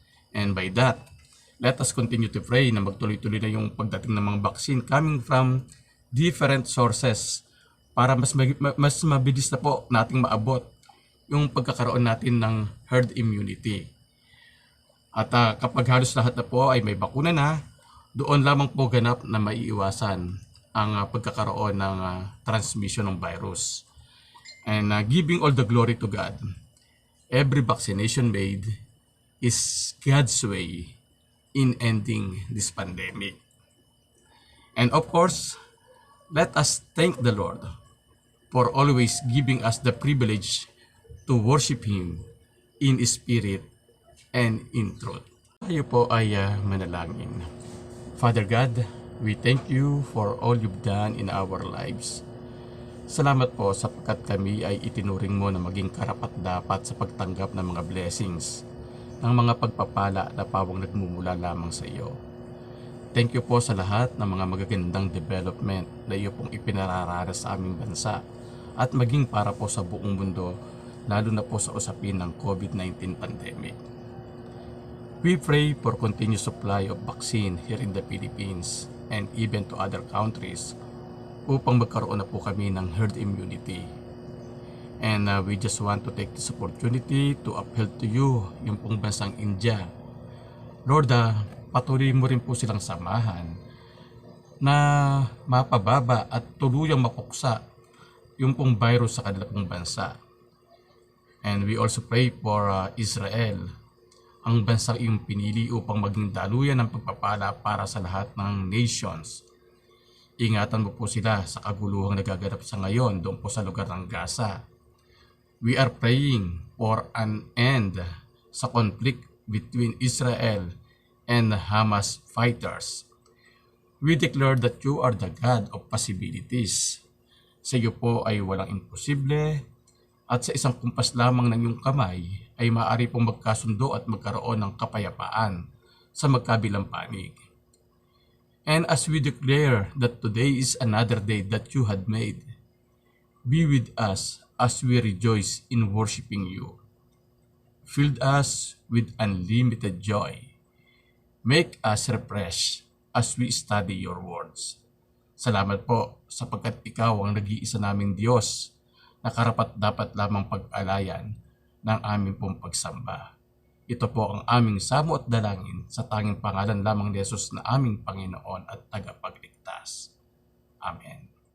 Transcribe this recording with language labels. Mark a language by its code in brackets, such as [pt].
[en] And by that, let us continue to pray [tl] na magtuloy-tuloy na yung pagdating ng mga vaccine [en] coming from different sources [tl] para mas mabilis na po nating maabot yung pagkakaroon natin ng herd immunity. At kapag halos lahat na po ay may bakuna na, doon lamang po ganap na maiiwasan ang pagkakaroon ng transmission ng virus. [en] And giving all the glory to God, every vaccination made is God's way in ending this pandemic. And of course, let us thank the Lord for always giving us the privilege to worship Him in spirit and in truth. [tl] Tayo po ay manalangin. [en] Father God, we thank you for all you've done in our lives. [tl] Salamat po sapagkat kami ay itinuring mo na maging karapat-dapat sa pagtanggap ng mga blessings, ng mga pagpapala na pawang nagmumula lamang sa iyo. [en] Thank you [tl] po sa lahat ng mga magagandang development na iyo pong ipinararanas sa aming bansa at maging para po sa buong mundo, lalo na po sa usapin ng COVID-19 pandemic. [en] We pray for continued supply of vaccine here in the Philippines and even to other countries [tl] upang magkaroon na po kami ng [en] herd immunity. And we just want to take this opportunity to appeal to you, [tl] yung pong bansang India. Lord, patuloy mo rin po silang samahan na mapababa at tuluyang mapuksa yung pong virus sa kanila pong bansa. [en] And we also pray for Israel, [tl] ang bansang iyong pinili upang maging daluyan ng pagpapala para sa lahat ng nations. ingatan mo po sila sa kaguluhang nagaganap sa ngayon doon po sa lugar ng Gaza. [en] We are praying for an end sa conflict between Israel and Hamas fighters. We declare that you are the God of possibilities. [tl] Sa iyo po ay walang imposible at sa isang kumpas lamang ng iyong kamay ay maaari pong magkasundo at magkaroon ng kapayapaan sa magkabilang panig. [en] And as we declare that today is another day that you had made, be with us as we rejoice in worshiping you. Fill us with unlimited joy. Make us refresh as we study your words. [tl] Salamat po sapagkat ikaw ang nag-iisa naming Diyos na karapat-dapat lamang pag-alayan ng aming pong pagsamba. Ito po ang aming samo at dalangin sa tanging pangalan lamang ni Jesus na aming Panginoon at tagapagligtas. Amen.